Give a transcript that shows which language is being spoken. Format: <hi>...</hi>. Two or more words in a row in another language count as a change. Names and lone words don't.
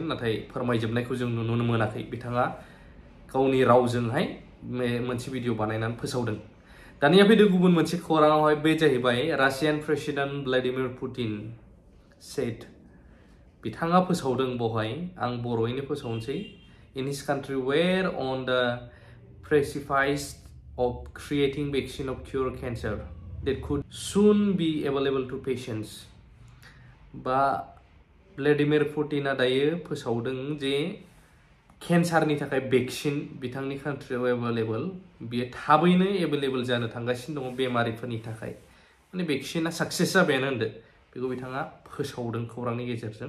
<brx>नाथाय फोरमायजोबनायखौ जों नुनो मोनाखै। बिथाङा गावनि रावजोंहाय मोनसे भिडिअ बानायनानै फोसावदों। दानिया फैदो गुबुन मोनसे खौराङावहाय, बे जाहैबाय</brx> <en>Russian President</en> <brx>भ्लादिमिर पुटिन सेड। बिथाङा फोसावदों बहाय, आं बर'यैनो फोसावनोसै।</brx> <en>in his country were on the precipice of creating vaccine of cure cancer that could soon be available to patients.</en> <brx>बा भ्लादिमिर पुटिना दायो फोसावदों जे केन्सारनि थाखाय भेक्सिन बिथांनि कान्ट्रियाव एभेलेबल, बियो थाबैनो एभेलेबल जानो थांगासिनो दङ बेमारिफोरनि थाखाय। माने भेक्सिना साक्सेस जाबायानो होनदो। बेखौ बिथाङा फोसावदों खौरांनि गेजेरजों।</brx>